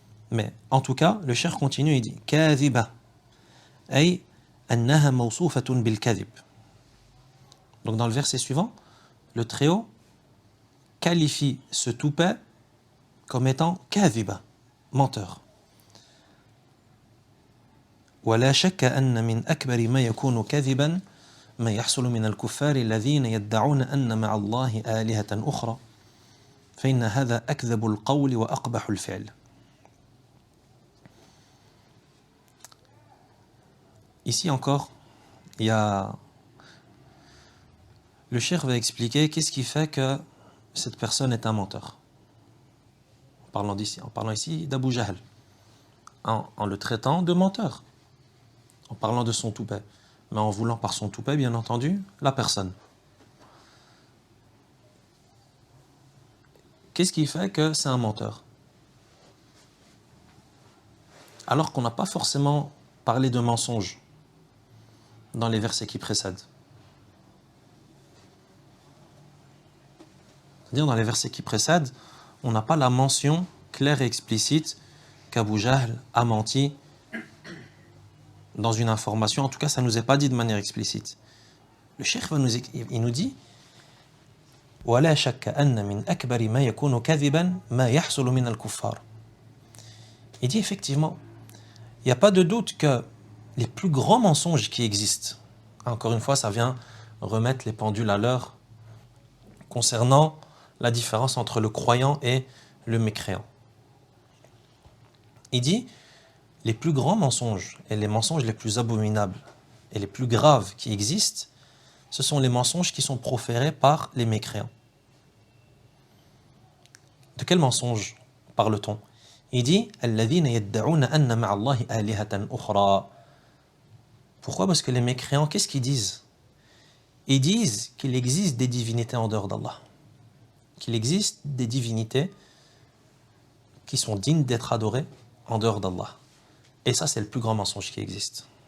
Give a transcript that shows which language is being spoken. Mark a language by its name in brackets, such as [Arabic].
[French] Mais en tout cas, le cheikh continue, il dit [Arabic] kadhiba ay annaha mawsufatun bil kadhib. [French] Donc dans le verset suivant, le Très-Haut qualifie ce toupet comme étant kadhiba, menteur. [Arabic] ولا شك أن من أكبر ما يكون كذبا ما يحصل من الكفار الذين يدعون أن مع الله آلهة أخرى فإن هذا أكذب القول وأقبح الفعل. [French] Ici encore, il y a le cheikh va expliquer qu'est-ce qui fait que cette personne est un menteur. En parlant ici d'Abu Jahl, en le traitant de menteur, en parlant de son toupet, mais en voulant par son toupet, bien entendu, la personne. Qu'est-ce qui fait que c'est un menteur? Alors qu'on n'a pas forcément parlé de mensonge dans les versets qui précèdent. C'est-à-dire dans les versets qui précèdent, on n'a pas la mention claire et explicite qu'Abu Jahl a menti dans une information. En tout cas, ça ne nous est pas dit de manière explicite. Le cheikh il nous dit [Arabic] وَلَا شَكَّ أَنَّ مِنْ أَكْبَرِ مَا يَكُونُ كَذِبًا مَا يَحْصُلُ مِنَ الْكُفَّارِ. [French] Il dit effectivement, il n'y a pas de doute que les plus grands mensonges qui existent, encore une fois, ça vient remettre les pendules à l'heure concernant la différence entre le croyant et le mécréant. Il dit, les plus grands mensonges et les mensonges les plus abominables et les plus graves qui existent, ce sont les mensonges qui sont proférés par les mécréants. De quel mensonge parle-t-on? Il dit [Arabic] الذين يدعون أن مع الله آلهة أخرى. [French] Pourquoi? Parce que les mécréants, qu'est-ce qu'ils disent? Ils disent qu'il existe des divinités en dehors d'Allah. Qu'il existe des divinités qui sont dignes d'être adorées en dehors d'Allah. Et ça, c'est le plus grand mensonge qui existe.